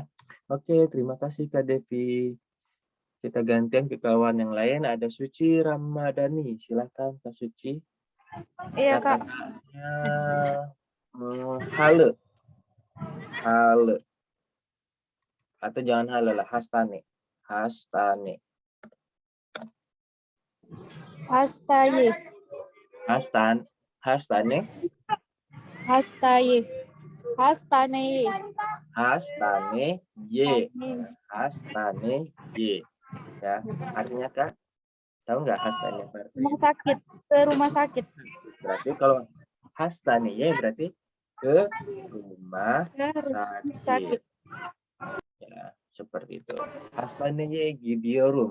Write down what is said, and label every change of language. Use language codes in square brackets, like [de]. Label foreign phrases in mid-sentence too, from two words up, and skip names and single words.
[id] Oke, terima kasih Kak Devi. Kita gantian ke kawan yang lain. Ada Suci Ramadhani. Silakan Kak Suci. Iya Kak. Kata-katanya hale. Hale. Atau jangan hale lah, hastane. Hastane. Hastaye. Hastane. Hastaye. Hastane. [tr] Hastane Y. Hastane Y. [id] Ya, artinya Kak, tahu nggak hastane apa artinya? Rumah sakit. Ke rumah sakit. Berarti kalau [tr] hastane Y [id] berarti ke rumah sakit. Ya, seperti itu. [tr] Hastane Y gidiorum.